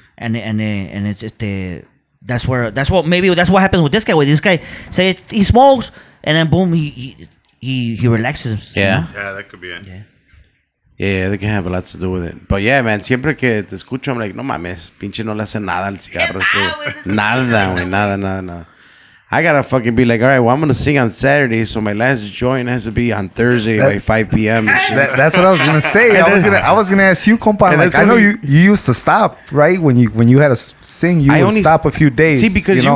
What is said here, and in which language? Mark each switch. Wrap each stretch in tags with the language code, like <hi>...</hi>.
<en>And it's that's what happens with this guy. This guy say he smokes and then boom, he relaxes. Yeah. You know? Yeah, that could be it. Yeah. Yeah, they can have a lot to do with it. But yeah, man,</en> <es>siempre que te escucho,</es> <en>I'm like,</en> <es>no mames, pinche no le hace nada al cigarro. Nada, güey, nada.</es> <en>I gotta fucking be like, all right, well, I'm gonna sing on Saturday, so my last joint has to be on Thursday by 5 p.m. and shit. That's what I was gonna say. I was gonna ask you, compa. And Like, that's I know only- you used to stop, right? When you had to sing, you would stop a few days. See, because you know?</en>